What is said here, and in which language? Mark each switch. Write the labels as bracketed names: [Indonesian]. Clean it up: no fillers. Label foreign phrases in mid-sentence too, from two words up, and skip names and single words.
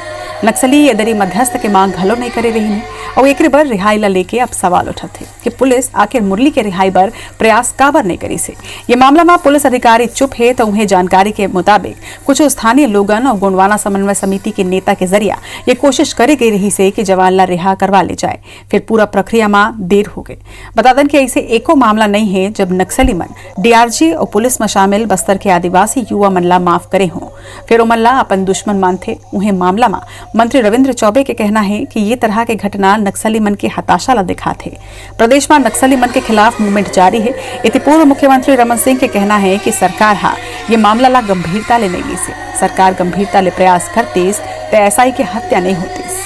[Chhattisgarhi] नक्सली यदि मध्यस्थ के मांग घलो नहीं करे रही है और एक बार रिहाई ला लेके अब सवाल उठत है कि पुलिस आखिर मुरली के रिहाई पर प्रयास काबर नहीं करी से। ये मामला में पुलिस अधिकारी चुप है तो उन्हें जानकारी के मुताबिक कुछ स्थानीय लोगन और गुणवाना समन्वय समिति के नेता के जरिया ये कोशिश करे गई रही से कि जवान ला रिहा करवा ले जाए। फिर पूरा प्रक्रिया में देर हो गई। बता दें कि ऐसे एको मामला नहीं है जब नक्सली मन डीआरजी और पुलिस में शामिल बस्तर के आदिवासी युवा मन ला माफ करे हों। फिर उमन ला अपन दुश्मन मानते। उन्हें मामला में मंत्री रविंद्र चौबे के कहना है कि ये तरह के घटना नक्सली मन के हताशा ला दिखाते। प्रदेश में नक्सली मन के खिलाफ मूवमेंट जारी है। इति पूर्व मुख्यमंत्री रमन सिंह के कहना है कि सरकार हा ये मामला ला गंभीरता ले नहीं से। सरकार गंभीरता ले प्रयास करती तो एसआई की हत्या नहीं होती।